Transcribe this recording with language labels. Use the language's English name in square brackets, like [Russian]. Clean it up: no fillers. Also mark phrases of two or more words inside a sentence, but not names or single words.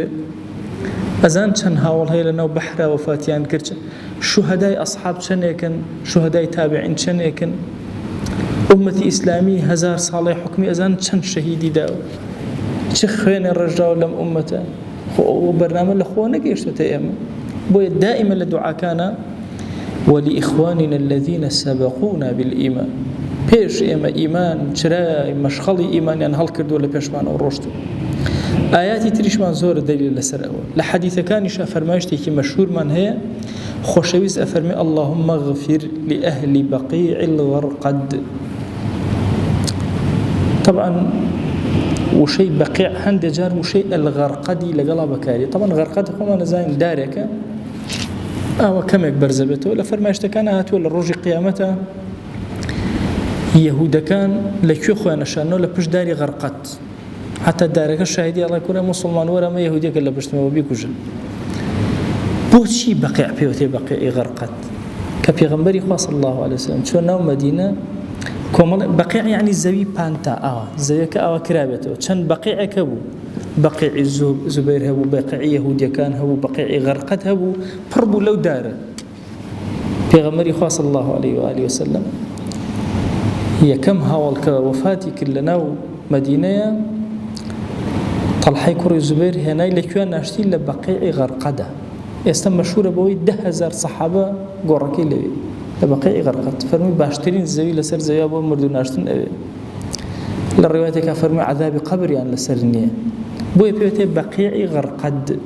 [Central Kurdish] ئەزان چەند هاوڵ هەیە لەناو بەحرا وەفاتیان کرد، شوهەدای ئەسحاب چەندێکن، شوهەدای تابعین چەندێکن، ئومەتی ئیسلامی 1000 ساڵی حکمی ئەزان چەند شەهیدی داوە، چ خوێنێ ڕژداوە لەم ئومەتە. ئەو بەرنامە لە خۆ نەگەیشتوتە ئێمە. بۆیە دائما لە دوعاکانە [Arabic] ولإخواننا الذين سبقونا بالإيمان، [Central Kurdish] پێش ئێمە ئیمان چرای مەشخەڵی ئیمانیان هەڵکردووە لە پێشمانەوە ڕۆشتووە. ئاياتی تریشمان زۆرە دەلیل لەسەر ئەوە. لە حەدیثەکانیشە فەرمایشتێکی مەشهورمان هەیە، خۆشەویست ئەفەرمێ [Arabic] اللهم اغفر لأهل بقيع الغرقد. [Central Kurdish] طبعا وشەی بەقیع هەندێک جار وشەی الغەرقەدی لەگەڵا بەکاری. طبعا غەرقەد خۆمان نەزانین دارێکە ئەوە کەمێک بەرزە بێتەوە. لە فەرمایشتەکانە هاتووە لە ڕۆژی قیامەتە یەهودەکان لەکوێ خۆیان نەشانەوە لە پشت داری غەرقەد، حتا دارەکە شاهیدی ئەڵێ کوڕە موسڵمان وەرە ئەمە یەهودیەکە لە پشتمەوە بیکوژن. بۆچی بەقیع پێوتێ بەقیعی غەرقەد؟ کە پێغەمبەری خوا [Arabic] صلی الله عليه وسلم [Central Kurdish] چۆن ناو مەدینە کۆمەڵ بەقیع یعنی زەوی پانتا ئاوا زەویەکە ئاوا کرابێتەوە. چەند بەقیعەکە بوو، بەقیعی زوبەیر هەبوو، بەقیعی یەهودیەکان هەبوو، بەقیعی غەرقەد هەبوو، پڕ بوو لەو دارە. پێغەمبەری خوا [Arabic] صلی الله عليه وآله وسلم [Central Kurdish] یەکەم هاوڵ کە وەفاتی کرد لە ناو مەدینەیە تەڵحەی کوڕی زوبەیر هێنای لەکوێ ناشتی لە بەقیعی غەرقەدە. ئێستا مەشهورە بەوەی 10,000 سەحابە گۆڕەکەی لەوێ لە بەقیعی غەرقەد. فەرمووی باشترین زەوی لەسەر زەویا بۆ مردو ناشتن ئەوێ. لە ڕێواتێکا فەرمووی عەذابی قەبریان لەسەر نییە، بۆیە پێوتێ بەقیعی غەرقەد.